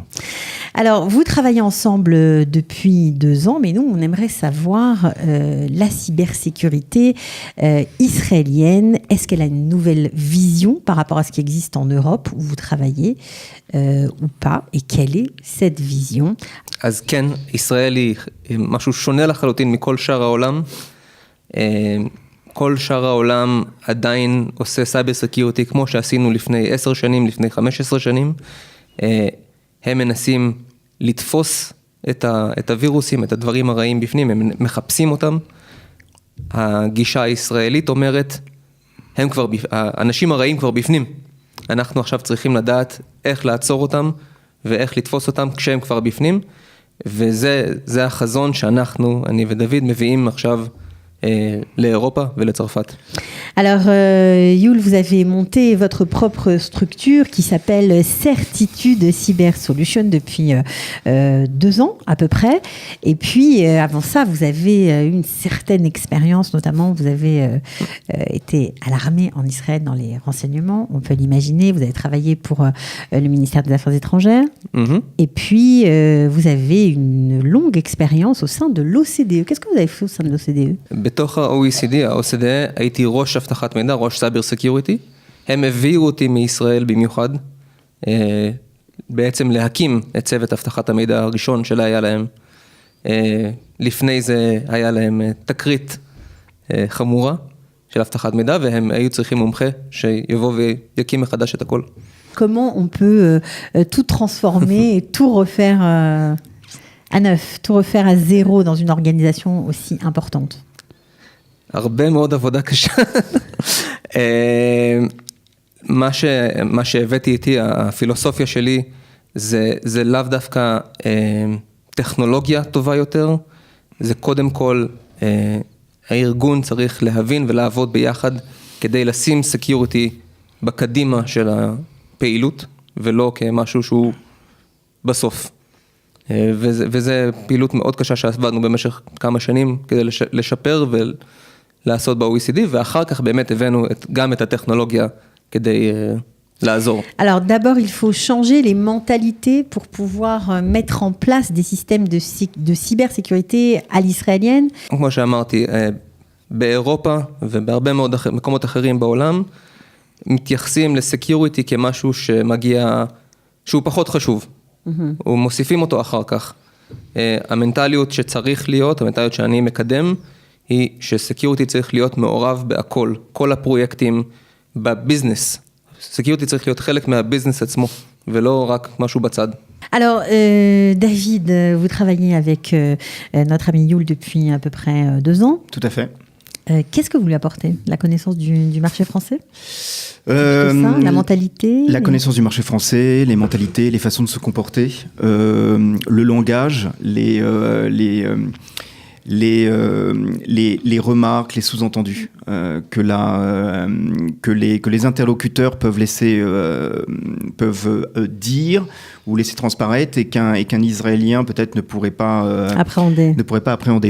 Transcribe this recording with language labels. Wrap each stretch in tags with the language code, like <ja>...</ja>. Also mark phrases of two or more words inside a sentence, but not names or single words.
<fr>Alors, vous travaillez ensemble depuis 2 ans, mais nous, on aimerait savoir la cybersécurité israélienne. Est-ce qu'elle a une nouvelle vision par rapport à ce qui existe en Europe où vous travaillez ou pas? Et quelle est cette vision?</fr> <he>אז כן, ישראל היא משהו שונה לחלוטין מכל שאר העולם. כל שאר העולם עדיין עושה</he> <en>cyber security</en> <he>כמו שעשינו לפני 10 שנים, לפני 15 שנים. הם מנסים לתפוס את הווירוסים, את הדברים הרעים בפנים, הם מחפשים אותם. הגישה הישראלית אומרת, האנשים הרעים כבר בפנים. אנחנו עכשיו צריכים לדעת איך לעצור אותם ואיך לתפוס אותם כשהם כבר בפנים. וזה החזון שאנחנו, אני ודוד, מביאים עכשיו</he> <fr>l'Europe et la Tsarfat. Alors, Youl, vous avez monté votre propre structure qui s'appelle Certitude Cyber Solutions depuis 2 ans à peu près. Et puis, avant ça, vous avez une certaine expérience, notamment vous avez été à l'armée en Israël dans les renseignements, on peut l'imaginer. Vous avez travaillé pour le ministère des Affaires étrangères. Mm-hmm. Et puis, vous avez une longue expérience au sein de l'OCDE. Qu'est-ce que vous avez fait au sein de l'OCDE?</fr> <he>בתוך ה-OECD, הייתי ראש אבטחת מידע, ראש</he> <en>cyber security.</en> <he>הם הביאו אותי מישראל במיוחד, בעצם להקים את צוות אבטחת המידע הראשון שלה היה להם. לפני זה היה להם תקרית חמורה של אבטחת מידע, והם היו צריכים מומחה שיבוא ויקים מחדש את הכל.</he> <fr>Comment on peut tout transformer et tout refaire à neuf, tout refaire à zéro dans une organisation aussi importante?</fr> <he>הרבה מאוד עבודה קשה. מה שהבאתי איתי, הפילוסופיה שלי, זה לאו דווקא טכנולוגיה טובה יותר, זה קודם כל, הארגון צריך להבין ולעבוד ביחד, כדי לשים סקיוריטי בקדימה של הפעילות, ולא כמשהו שהוא בסוף. וזה פעילות מאוד קשה שעבדנו במשך כמה שנים, כדי לשפר לעשות ב-OECD, ואחר כך באמת הבאנו גם את הטכנולוגיה כדי לעזור.</he> <fr>Alors d'abord, il faut changer les mentalités pour pouvoir mettre en place des systèmes de cybersécurité à l'israélienne.</fr> <he>כמו שאמרתי, באירופה ובהרבה מאוד מקומות אחרים בעולם, מתייחסים לסקיוריטי כמשהו שמגיע, שהוא פחות חשוב. ומוסיפים אותו אחר כך. המנטליות שצריך להיות, המנטליות שאני מקדם, היא שסקיוריטי צריך להיות מעורב בהכל, כל הפרויקטים בביזנס. סקיוריטי צריך להיות חלק מהביזנס עצמו, ולא רק משהו בצד.</he> <fr>Alors, David, vous travaillez avec notre ami Youl depuis à peu près 2 ans. Tout à fait. Qu'est-ce que vous lui apportez? La connaissance du marché français? Ça, la mentalité? La connaissance du marché français, les mentalités, les façons de se comporter, le langage, les remarques, les sous-entendus que les interlocuteurs peuvent dire ou laisser transparaître et qu'un Israélien peut-être ne pourrait pas appréhender.</fr>